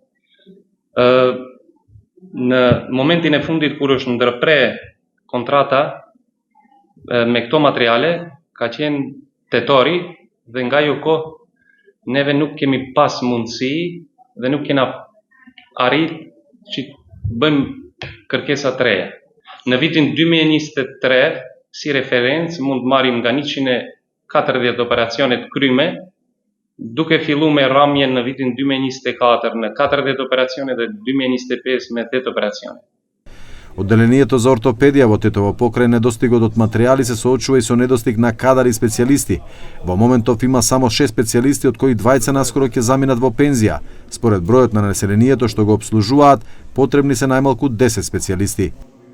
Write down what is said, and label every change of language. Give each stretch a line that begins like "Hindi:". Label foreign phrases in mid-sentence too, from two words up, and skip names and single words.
Albanian: Në momentin e fundit kur është ndërpre kontrata me këto materiale ka qenë tetori dhe nga ajo kohë neve nuk kemi pas mundësi dhe nuk kena arrit që bëjmë kërkesa të reja. Në vitin 2023 si referencë mund marrim nga 140 operacione të kryme, duke filluar me rramjen në vitin 2024 në 40 operacione dhe 2025 me 8 operacione.
Macedonian: Одделението за ортопедија во Тетово покрај недостигот од материјали се соочува и со недостиг на кадар и специјалисти. Во моментов има само 6 специјалисти, од кои 2 наскоро ќе заминат во пензија. Според бројот на населението што го обслужуваат, потребни се најмалку 10 специјалисти.